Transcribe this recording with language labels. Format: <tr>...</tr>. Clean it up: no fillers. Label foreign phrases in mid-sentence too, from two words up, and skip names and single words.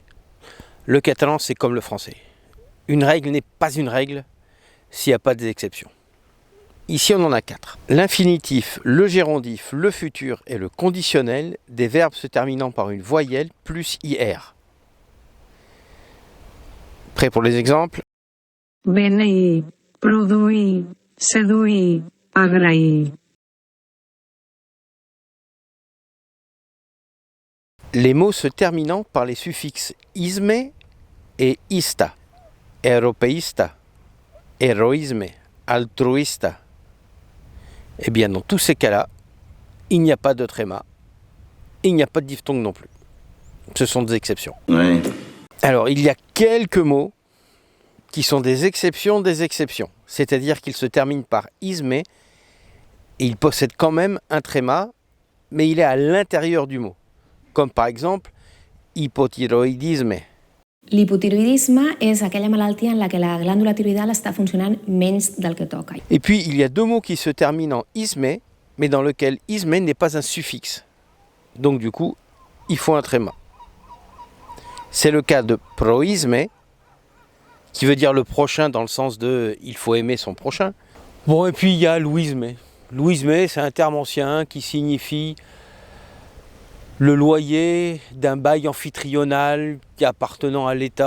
<fr>Le catalan, c'est comme le français. Une règle n'est pas une règle s'il n'y a pas d'exception. Ici, on en a 4. L'infinitif, le gérondif, le futur et le conditionnel des verbes se terminant par une voyelle plus IR. Prêt pour les exemples?</fr> <ca>Beneir, produir, seduir, agrair.</ca> <fr>Les mots se terminant par les suffixes isme et ista.</fr> <ca>Europeista, héroïsme, altruista.</ca> <fr>Eh bien, dans tous ces cas-là, il n'y a pas de tréma, il n'y a pas de diphtongue non plus. Ce sont des exceptions. Ouais. Alors, il y a quelques mots qui sont des exceptions, c'est-à-dire qu'ils se terminent par isme et ils possèdent quand même un tréma, mais il est à l'intérieur du mot. Comme par exemple, hipotiroïdisme.</fr> <ca>L'hipotiroïdisme és aquella malaltia en la que la glàndula tiroïdal està funcionant menys del que toca.</ca> <fr>Et puis, il y a deux mots qui se terminent en isme, mais dans lequel isme n'est pas un suffixe. Donc du coup, il faut un tréma. C'est le cas de proisme, qui veut dire le prochain dans le sens de « il faut aimer son prochain ». Bon, et puis il y a louisme. Louisme, c'est un terme ancien qui signifie le loyer d'un bail amphitrional appartenant à l'État.</fr>